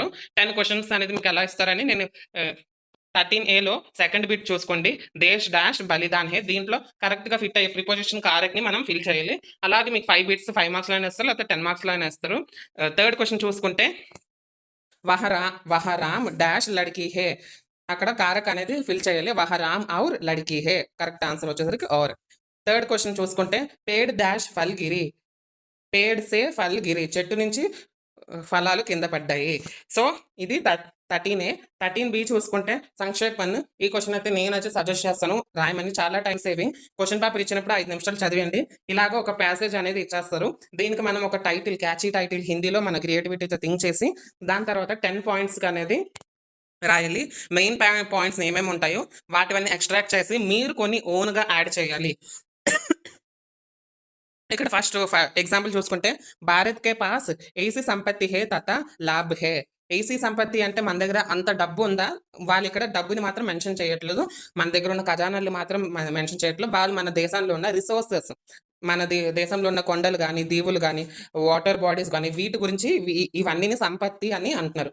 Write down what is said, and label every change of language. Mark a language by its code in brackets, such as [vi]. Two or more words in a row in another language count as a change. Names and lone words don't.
[te] 10 క్వశ్చన్స్ అనేది మీకు ఎలా ఇస్తారని నేను 13Aలో [en] second bit [te] చూసుకోండి. [hi] देश डैश बलिदान है. [te] దీంట్లో కరెక్ట్గా ఫిట్ అయ్యే ప్రిపోజిషన్ కారెక్ట్ని మనం ఫిల్ చేయాలి. అలాగే మీకు 5 బిట్స్ 5 మార్క్స్లోనే ఇస్తారు, లేకపోతే 10 మార్క్స్లోనే ఇస్తారు. [en] third question [hi] చూసుకుంటే वह राम डैश लड़की है. [te] అక్కడ కారక్ అనేది ఫిల్ చేయాలి. [hi] वह राम और लड़की है. [en] correct answer [te] వచ్చేసరికి ఔర్. [en] third question [te] చూసుకుంటే [hi] पेड़ डैश फल गिरी. पेड़ से फल गिरी. [te] చెట్టు నుంచి ఫలాలు కింద పడ్డాయి. సో ఇది 13A. 13B చూసుకుంటే సంక్షేపణ్. ఈ క్వశ్చన్ అయితే నేనైతే సజెస్ట్ చేస్తాను రాయమని. చాలా [en] time saving. question paper [te] ఇచ్చినప్పుడు 5 నిమిషాలు చదివండి. ఇలాగ ఒక ప్యాసేజ్ అనేది ఇచ్చేస్తారు. దీనికి మనం ఒక టైటిల్, [en] catchy title [te] హిందీలో మన క్రియేటివిటీతో థింక్ చేసి దాని తర్వాత 10 పాయింట్స్ అనేది రాయాలి. [en] main points [te] ఏమేమి ఉంటాయో వాటివన్నీ ఎక్స్ట్రాక్ట్ చేసి మీరు కొన్ని ఓన్గా యాడ్ చేయాలి. [hi] ఇక్కడ [en] first example [hi] చూసుకుంటే भारत के पास ऐसी संपत्ति है तथा लाभ है. ऐसी संपत्ति [te] అంటే మన దగ్గర అంత డబ్బు ఉందా, వాళ్ళు ఇక్కడ డబ్బుని మాత్రం మెన్షన్ చేయట్లేదు. మన దగ్గర ఉన్న ఖజానాలు మాత్రం మెన్షన్ చేయట్లేదు. వాళ్ళు మన దేశంలో ఉన్న రిసోర్సెస్, మన దేశంలో ఉన్న కొండలు కానీ, దీవులు కానీ, [en] water bodies [te] కానీ వీటి గురించి ఇవన్నీ సంపత్తి అని అంటున్నారు.